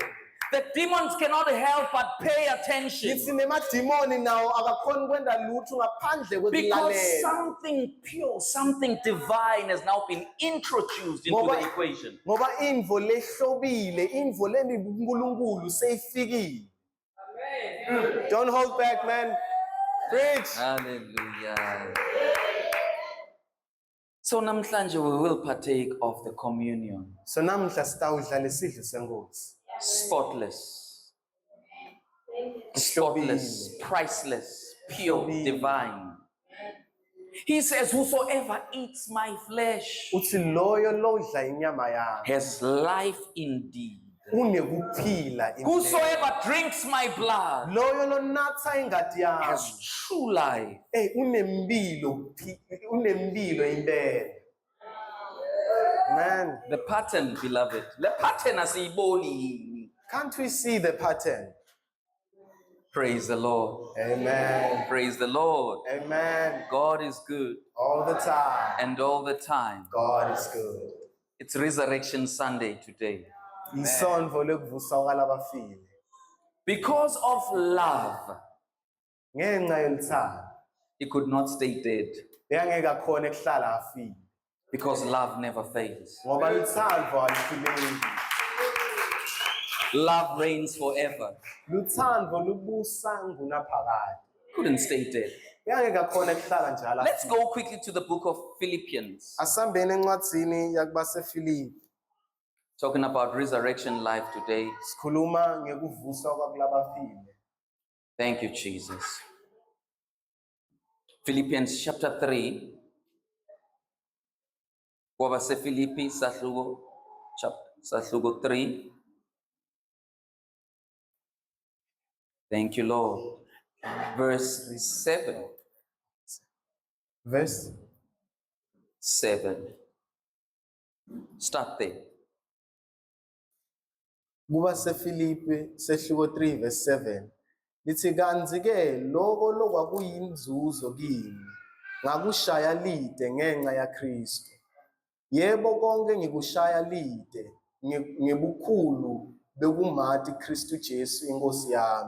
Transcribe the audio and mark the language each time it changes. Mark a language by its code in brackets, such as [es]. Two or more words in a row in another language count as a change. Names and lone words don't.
[en] The demons cannot help but pay attention. [ss] Yithi nemadimoni nawo akakhona kwenda lutho ngaphandle [en] Because [ss] kwekulalela. [en] something pure, something divine has now been introduced into [ss] Ngoba- [en] the equation. [ss] Ngoba indvo lehlobile, indvo leNkulunkulu seyifikile. [en] Don't hold back, man. Preach. Hallelujah. So namhlanje we will partake of the communion. [ss] So namhla sitawudla lesidlo senkosi. [en] Spotless, spotless, priceless, pure, divine. He says, whosoever eats my flesh [ss] Uthi loyo lodla inyama yami [en] has life indeed. [ss] unekuphila impela. [en] Whosoever drinks my blood [ss] Loyo lonatha ingati yami [en] has true life. [ss] unemphilo impela. [en] Man, The pattern, beloved. The pattern asiyiboni. can't we see the pattern? Praise the Lord. Amen. Praise the Lord. Amen. God is good All the time. and all the time. God is good. It's Resurrection Sunday today. [ss] Isondvo lekuvusa kwalabafile. [en] Because of love, [ss] Ngenxa yoluthando [en] he could not stay dead. [ss] bengeke akhona ekuhlala afile. [en] Because love never fails. [ss] Ngoba luthando aluphileki. [en] Love reigns forever. [ss] Luthando lubusa ngunaphakade. [en] Couldn't stay dead. [ss] Bengeke akhona ekuhlala njalo. [en] Let's go quickly to the book of Philippians, [ss] Asambeni encwadzini yakubaseFilipi. [en] talking about resurrection life today. [ss] Sikhuluma ngekuvuswa kwakulabafile. [en] Thank you, Jesus. Philippians chapter 3. [ss] Philippi sahluko 3. [en] Thank you, Lord. Verse 7. Verse 7. Start there. [ss] kubaseFilipi sehluko 3 verse 7. Lithi kanzi-ke loko lokwakuyinzuzo kimi ngakushaya lide ngenxa yaKristu. Yebo konke ngikushaya lide ngebukhulu bekumathi Kristu Jesu inkosi yami.